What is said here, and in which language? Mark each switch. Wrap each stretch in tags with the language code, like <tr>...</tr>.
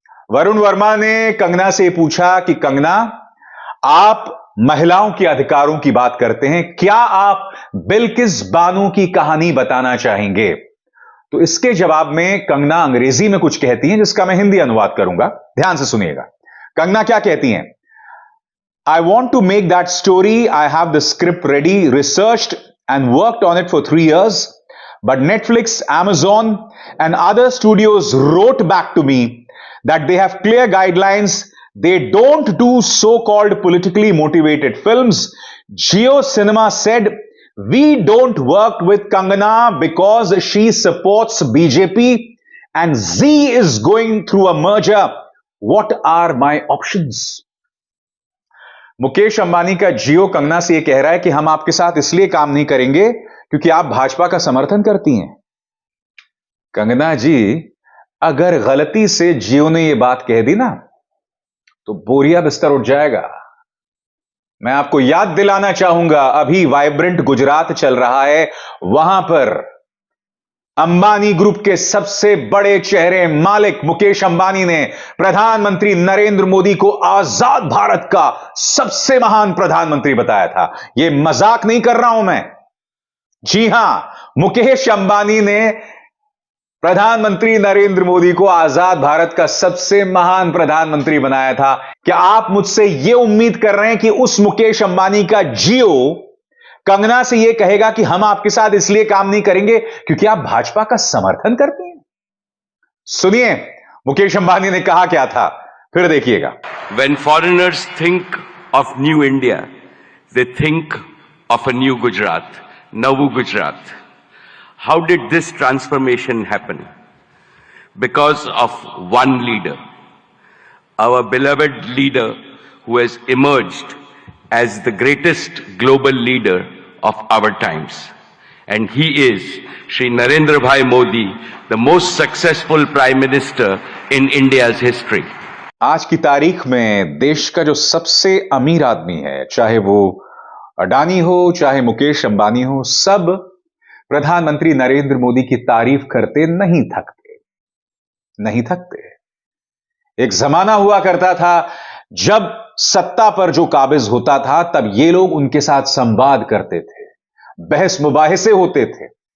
<hi>वरुण वर्मा ने कंगना से पूछा कि कंगना, आप महिलाओं के अधिकारों की बात करते हैं, क्या आप बिल्किस बानो की कहानी बताना चाहेंगे? तो इसके जवाब में कंगना अंग्रेजी में कुछ कहती हैं जिसका मैं हिंदी अनुवाद करूंगा, ध्यान से सुनिएगा। कंगना क्या कहती हैं?</hi> <en>I want to make that story. I have the script ready, researched and worked on it for 3 years. But Netflix, Amazon and other studios wrote back to me that they have clear guidelines. They don't do so-called politically motivated films. Jio Cinema said, we don't work with Kangana because she supports BJP and Z is going through a merger. What are my options?</en> <hi>Mukesh Ambani का जियो कंगना से यह कह रहा है कि हम आपके साथ इसलिए काम नहीं करेंगे क्योंकि आप भाजपा का समर्थन करती हैं। कंगना जी, अगर गलती से जियो ने यह बात कह दी ना, तो बोरिया बिस्तर उठ जाएगा। मैं आपको याद दिलाना चाहूंगा, अभी वाइब्रेंट गुजरात चल रहा है, वहां पर अंबानी ग्रुप के सबसे बड़े चेहरे मालिक मुकेश अंबानी ने प्रधानमंत्री नरेंद्र मोदी को आजाद भारत का सबसे महान प्रधानमंत्री बताया था। यह मजाक नहीं कर रहा हूं मैं। जी हां, मुकेश अंबानी ने प्रधानमंत्री नरेंद्र मोदी को आजाद भारत का सबसे महान प्रधानमंत्री बनाया था। क्या आप मुझसे यह उम्मीद कर रहे हैं कि उस मुकेश अंबानी का जियो कंगना से यह कहेगा कि हम आपके साथ इसलिए काम नहीं करेंगे क्योंकि आप भाजपा का समर्थन करते हैं? सुनिए मुकेश अंबानी ने कहा क्या था, फिर देखिएगा।</hi> <en>When foreigners think of new India, they think of a new Gujarat, Navu Gujarat. How did this transformation happen? Because of one leader, our beloved leader who has emerged as the greatest global leader of our times. And he is Shri Narendra Bhai Modi, the most successful Prime Minister in India's history.</en> <hi>आज की तारीख में देश का जो सबसे अमीर आदमी है, चाहे वो अडानी हो चाहे मुकेश अंबानी हो, सब प्रधानमंत्री नरेंद्र मोदी की तारीफ करते नहीं थकते। नहीं थकते। एक जमाना हुआ करता था जब सत्ता पर जो काबिज होता था तब ये लोग उनके साथ संवाद करते थे, बहस मुबाहिसे होते थे।</hi>